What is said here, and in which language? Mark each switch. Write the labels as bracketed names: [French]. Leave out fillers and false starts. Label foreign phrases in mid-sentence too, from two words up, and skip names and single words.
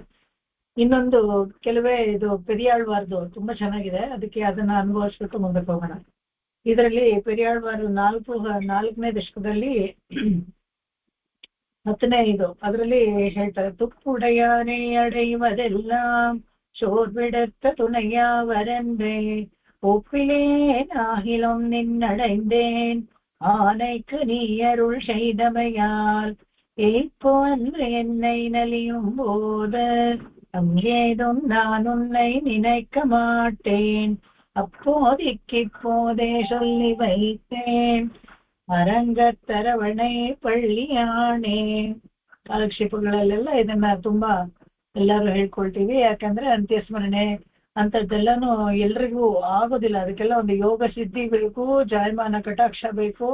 [Kannada] ಇನ್ನೊಂದು ಕೆಲವೇ ಇದು ಪೆರಿಯಾಳ್ವಾರ್ದು ತುಂಬಾ ಚೆನ್ನಾಗಿದೆ, ಅದಕ್ಕೆ ಅದನ್ನ ಅನುಭವಿಸ್ಬಿಟ್ಟು ಮುಂದಕ್ಕೆ ಹೋಗೋಣ. ಇದರಲ್ಲಿ ಪೆರಿಯಾಳ್ವಾರ್ ನಾಲ್ಕನೇ ದಶಕದಲ್ಲಿ 10ನೇ ಇದು ಅದರಲ್ಲಿ ಹೇಳ್ತಾರೆ. [Tamil] துப்புடையானை அடைவதெல்லாம் சோர்விடத்து ತುணைಯ வரன்றே ஒப்பிலேன் ஆகிலும் நின்னடைந்தேன் ஆனைக்கு நீ அருள் செய்தமையால் இப்போ அன்று என்னை நலியும் போது அங்கேதும் நான் உன்னை நினைக்க மாட்டேன் அப்போதைக்கிப்போதே சொல்லி வைத்தேன் அரங்கத்தரவணைப் பள்ளியானே. [Kannada] ಕಾಲಕ್ಷೇಪಗಳಲ್ಲೆಲ್ಲ ಇದನ್ನ ತುಂಬಾ ಎಲ್ಲರೂ ಹೇಳ್ಕೊಳ್ತೀವಿ. ಯಾಕಂದ್ರೆ ಅಂತ್ಯಸ್ಮರಣೆ ಅಂತದ್ದೆಲ್ಲಾನು ಎಲ್ರಿಗೂ ಆಗೋದಿಲ್ಲ. ಅದಕ್ಕೆಲ್ಲ ಒಂದು ಯೋಗ ಸಿದ್ಧಿ ಬೇಕು, ಜಾಯಮಾನ ಕಟಾಕ್ಷ ಬೇಕು.